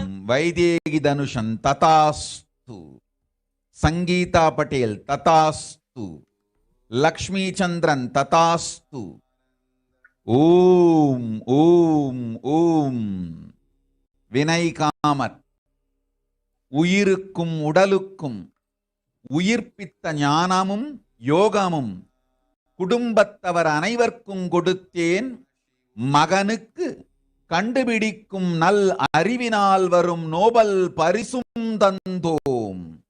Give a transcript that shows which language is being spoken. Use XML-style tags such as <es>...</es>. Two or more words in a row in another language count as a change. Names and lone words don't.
<te>వైదేగి ధనుషన్ తథాస్తు, సంగీతా పటేల్ తథాస్తు, లక్ష్మీచంద్రన్ తథాస్తు.</te> <ta>ஓம் ஓம் ஓம். வினய் காமத் உயிருக்கும் உடலுக்கும் உயிர்ப்பித்த ஞானமும் யோகமும் குடும்பத்தவர் அனைவருக்கும் கொடுத்தேன், மகனுக்கு கண்டுபிடிக்கும் நல் அறிவினால் வரும் நோபல் பரிசும் தந்தோம்.</ta>